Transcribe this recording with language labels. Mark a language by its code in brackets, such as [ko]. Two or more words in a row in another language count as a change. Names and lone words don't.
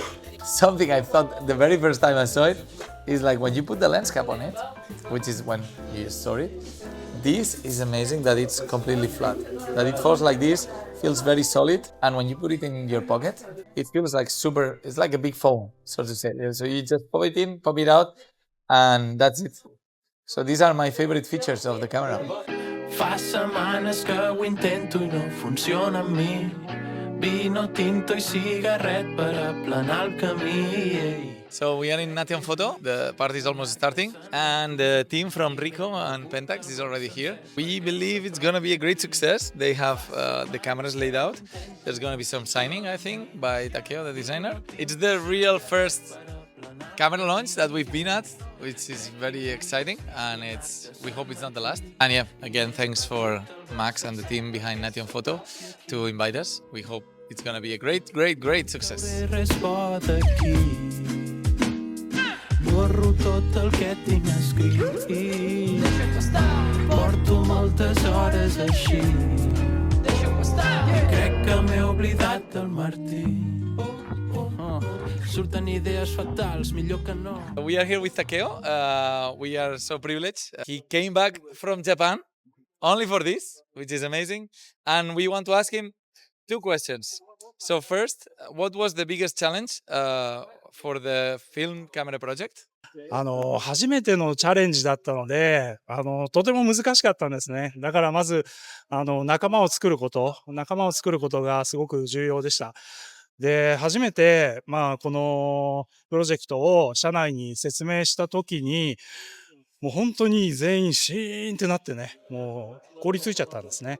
[en] Something I thought the very first time I saw it is like when you put the lens cap on it, which is when you store it, this is amazing that it's completely flat. That it falls like this, feels very solid, and when you put it in your pocket, it feels like it's like a big phone, so to say. So you just pop it in, pop it out, and that's it. So these are my favorite features of the camera. [ca] Fa setmanes que ho intento i no funciona amb mi. [es] Vino tinto [ca] i cigarret per aplanar el camí. [en] So we are in Nation Photo. The party is almost starting, and the team from Rico and Pentax is already here. We believe it's gonna be a great success. They have the cameras laid out. There's gonna be some signing, I think, by Takeo, the designer. It's the real first camera launch that we've been at, which is very exciting, and we hope it's not the last. And yeah, again, thanks for Max and the team behind Nation Photo to invite us. We hope it's gonna be a great, great, great success. [ca] Borro tot el que tinc escrit. Porto moltes hores així. I crec que m'he oblidat del Martí. Surten idees fatals, millor que no. [en] We are here with Takeo. We are so privileged. He came back from Japan only for this, which is amazing. And we want to ask him 2 questions. So first, what was the biggest challenge for the film camera project? [ja] 初めてのチャレンジだったので、とても難しかったんですね。だからまず、仲間を作ることがすごく重要でした。で、初めて、このプロジェクトを社内に説明したときに、もう本当に全員シーンってなってね、もう凍りついちゃったんですね。